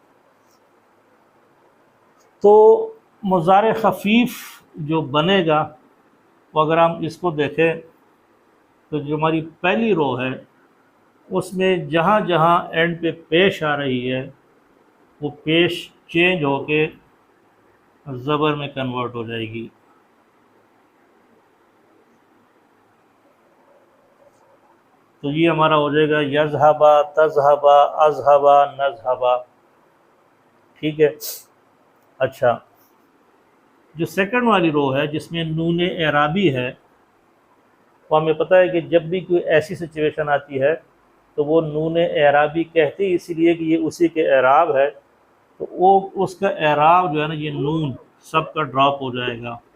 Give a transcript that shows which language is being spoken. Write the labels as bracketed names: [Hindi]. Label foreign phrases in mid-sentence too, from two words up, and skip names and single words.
[Urdu] تو مضارع خفیف جو بنے گا، وہ اگر ہم اس کو دیکھیں تو جو ہماری پہلی رو ہے اس میں جہاں جہاں اینڈ پہ پیش آ رہی ہے وہ پیش چینج ہو کے زبر میں کنورٹ ہو جائے گی۔ تو یہ ہمارا ہو جائے گا [Arabic] یذہبا، تذہبا، اذہبا، نذہبا، [Urdu] ٹھیک ہے۔ اچھا، جو سیکنڈ والی رو ہے جس میں نون اعرابی ہے، وہ ہمیں پتہ ہے کہ جب بھی کوئی ایسی سچویشن آتی ہے تو وہ نون اعرابی کہتے ہی اسی لیے کہ یہ اسی کے اعراب ہے، تو وہ اس کا اعراب جو ہے نا یہ نون سب کا ڈراپ ہو جائے گا۔